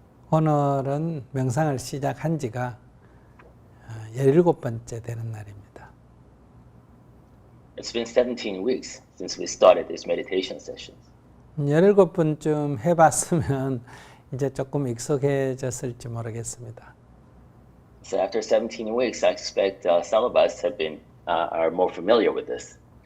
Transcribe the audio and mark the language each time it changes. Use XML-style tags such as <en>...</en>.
<ko>오늘은 명상을 시작한 지가 17번째 되는 날입니다.</ko> <en>It's been 17 weeks since we started these meditation sessions.</en> <ko>17번쯤 해봤으면 이제 조금 익숙해졌을지 모르겠습니다.</ko> <en>So after 17 weeks, I expect some of us are more familiar with this.</en>